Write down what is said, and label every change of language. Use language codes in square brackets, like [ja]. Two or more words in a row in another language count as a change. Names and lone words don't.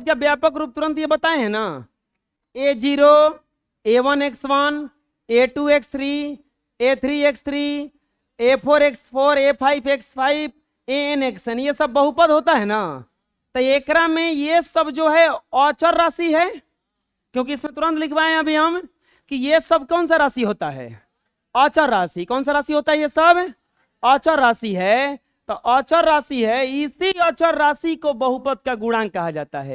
[hi] का व्यापक रूप तुरंत ये बताए हैं ना, a0 a1x1 a2x3 a3x3 a4x4 a5x5 anxn ये सब बहुपद होता है ना। तो एकरा में ये सब जो है अचर राशि है, क्योंकि इसमें तुरंत लिखवाए अभी हम कि ये सब कौन सा राशि होता है, अचर राशि। कौन सा राशि होता है, ये सब अचर राशि है। तो अचर राशि है, इसी अचर राशि को बहुपद का गुणांक कहा जाता है।